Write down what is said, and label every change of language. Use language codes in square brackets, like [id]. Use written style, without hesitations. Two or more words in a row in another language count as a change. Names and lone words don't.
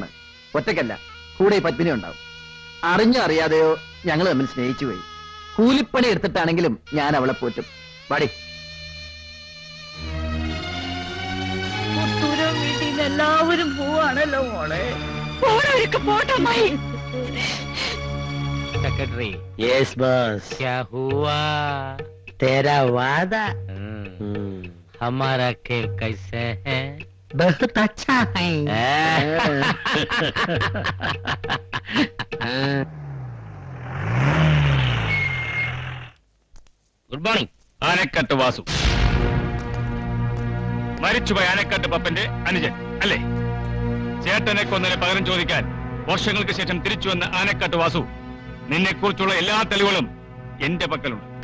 [ml] ഒറ്റയ്ക്കല്ല, കൂടെ ഈ പത്മിനി ഉണ്ടാവും. അറിഞ്ഞോ അറിയാതെയോ ഞങ്ങൾ തമ്മിൽ സ്നേഹിച്ചു പോയി. കൂലിപ്പണി എടുത്തിട്ടാണെങ്കിലും ഞാൻ അവളെ പോറ്റും. പാടി. വീട്ടിൽ നിന്ന് എല്ലാവരും പോവാണല്ലോ മോളെ. പോണവരൊക്കെ പോട്ടമായി. [en] Secretary. Yes boss. [hi] क्या हुआ? तेरा वादा। हमारा खेल कैसे है? बहुत अच्छा है। [en] good morning. [ml] ആനക്കട്ട് വാസു, മരിച്ചുപോയ ആനക്കട്ട് പപ്പന്റെ അനുജൻ അല്ലേ? ചേട്ടനെ കൊന്നതിന് പകരം ചോദിക്കാൻ വർഷങ്ങൾക്ക് ശേഷം തിരിച്ചു വന്ന ആനക്കട്ട് വാസു, നിന്നെ കുറിച്ചുള്ള എല്ലാ തെളിവുകളും എന്റെ പക്കലുണ്ട്.